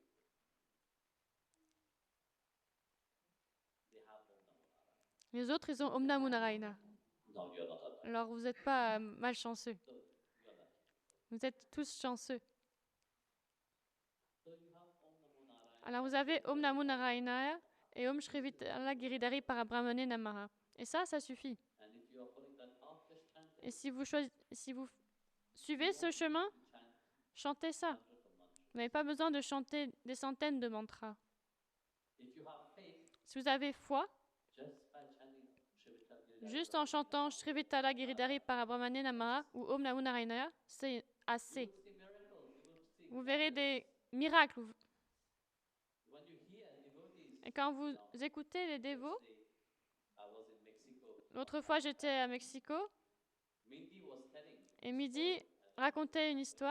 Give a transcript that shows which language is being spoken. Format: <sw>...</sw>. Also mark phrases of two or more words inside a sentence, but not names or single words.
<fr>Les autres, ils ont</fr> <sa>Om Namo Narayana.</sa> <fr>Alors, vous n'êtes pas malchanceux. Vous êtes tous chanceux. Alors, vous avez</fr> <sa>Om Namo Narayana</sa> <fr>et</fr> <sa>Om Shri Vitala Giridhari Parabrahmane Namaha.</sa> <fr>Et ça suffit. Et si vous suivez ce chemin, chantez ça. Vous n'avez pas besoin de chanter des centaines de mantras. Si vous avez foi, juste en chantant</fr> <sa>Shri Vitala Giridhari Parabrahmane Namaha</sa> <fr>ou</fr> <sa>Om Namo Narayana,</sa> <fr>c'est assez. Vous verrez des miracles. Et quand vous écoutez les dévots, l'autre fois j'étais à Mexico, et Midi racontait une histoire.</fr>